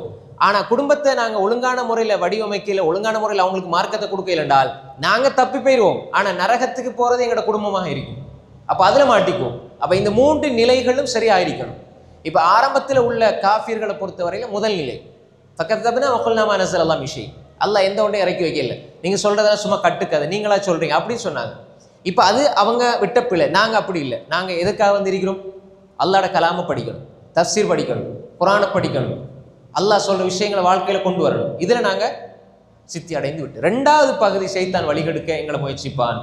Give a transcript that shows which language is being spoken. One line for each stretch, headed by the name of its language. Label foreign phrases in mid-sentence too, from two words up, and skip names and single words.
Tamil: ஆனால் குடும்பத்தை நாங்கள் ஒழுங்கான முறையில் வடிவமைக்கல, ஒழுங்கான முறையில் அவங்களுக்கு மார்க்கத்தை கொடுக்கல என்றால் நாங்கள் தப்பி போயிடுவோம். ஆனால் நரகத்துக்கு போகிறது எங்களோட குடும்பமாக இருக்கும். அப்போ அதில் மாட்டிக்குவோம். அப்போ இந்த 3 நிலைகளும் சரியாயிருக்கணும். இப்போ ஆரம்பத்தில் உள்ள காஃபியர்களை பொறுத்தவரையில் முதல் நிலை
Arabic: ஃபகذبنا وقلنا ما نزل الله من شيء,
Tamil: அல்லாஹ் எந்த ஒன்றையும் இறக்கி வைக்கல, நீங்கள் சொல்கிறதெல்லாம் சும்மா கட்டுக்கதை, நீங்களா சொல்கிறீங்க அப்படின்னு சொன்னாங்க. இப்போ அது அவங்க விட்ட பிள்ளை. நாங்கள் அப்படி இல்லை. நாங்கள் எதுக்காக வந்திருக்கிறோம்? அல்லாஹ்வோட கலாமை படிக்கணும், தஃசீர் படிக்கணும், குர்ஆனை படிக்கணும், அல்லாஹ் சொல்கிற விஷயங்களை வாழ்க்கையில் கொண்டு வரணும். இதில் நாங்கள் சித்தி அடைந்து விட்டு 2வது பகுதி ஷைத்தான் வழிகெடுக்க எங்களை முயற்சிப்பான்.